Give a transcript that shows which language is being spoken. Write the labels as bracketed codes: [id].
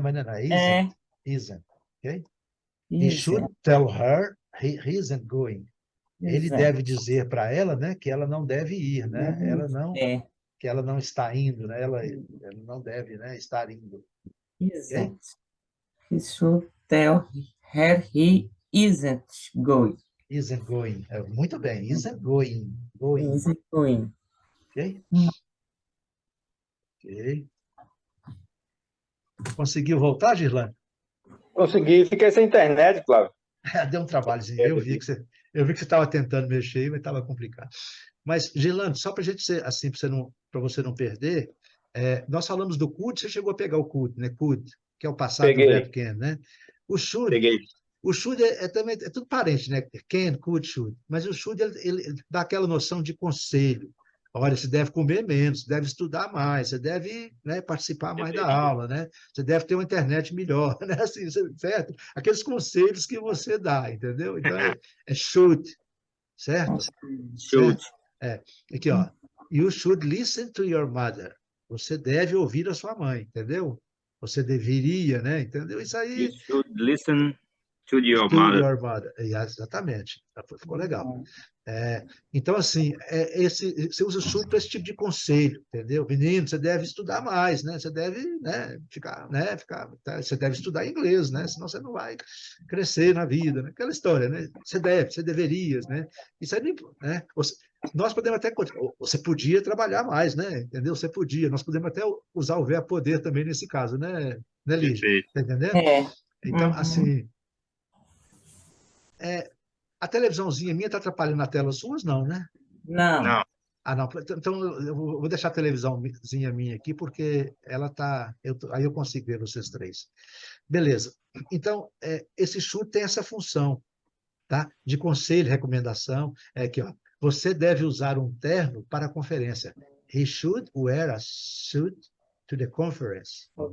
[pt] Mas não é [en] isn't. Isn't. Ok? He should isn't. tell her he isn't going. [pt] Ele [en] Isn't. [pt] deve dizer para ela, né, que ela não deve ir, né? É. Que ela não está indo, né? Ela não deve, né, estar indo. Ok? [en] Isn't. He should tell her he isn't going. Isn't going. [pt] Muito bem. [en] Isn't going. Going. Isn't going. [pt] Ok? Ok. Conseguiu voltar, Girlane? Consegui, fiquei sem internet, Flávio. Deu um trabalhozinho. Eu vi que você estava tentando mexer, mas estava complicado. Mas, Girlane, só para a gente ser assim, para você não perder, nós falamos do could, você chegou a pegar o could, né? Could, que é o passado do verbo can, né? O should, Peguei. o should também é tudo parente, né? Can, could, should. Mas o should ele dá aquela noção de conselho. Olha, você deve comer menos, deve estudar mais, você deve, né, participar mais da aula, né? Você deve ter uma internet melhor, né? Assim, certo? Aqueles conselhos que você dá, entendeu? Então é should, certo? [en] Should. [pt] Aqui, ó. [en] You should listen to your mother. [pt] Você deve ouvir a sua mãe, entendeu? Você deveria, né? Entendeu? Isso aí. [en] You should listen to your To mother. your mother. [pt] Exatamente. Ficou legal. Então, assim, você usa o should para esse tipo de conselho, entendeu? Menino, você deve estudar mais, né? Você deve, né, você deve estudar inglês, né? Senão você não vai crescer na vida, né? Aquela história, né? Você deveria, né? Isso aí, né? Nós podemos até, você podia trabalhar mais, né? Entendeu? Você podia. Nós podemos até usar o verbo poder também nesse caso, né, Lígia? Perfeito. Tá entendendo? É. Então, Uhum. assim, a televisãozinha minha está atrapalhando a tela suas? Não, né? Não. Não. Ah, não. Então, eu vou deixar a televisãozinha minha aqui, porque ela está... Aí eu consigo ver vocês três. Beleza. Então, esse should tem essa função, tá? De conselho, recomendação. Aqui, ó. Você deve usar um terno para a conferência. [en] He should wear a suit to the conference.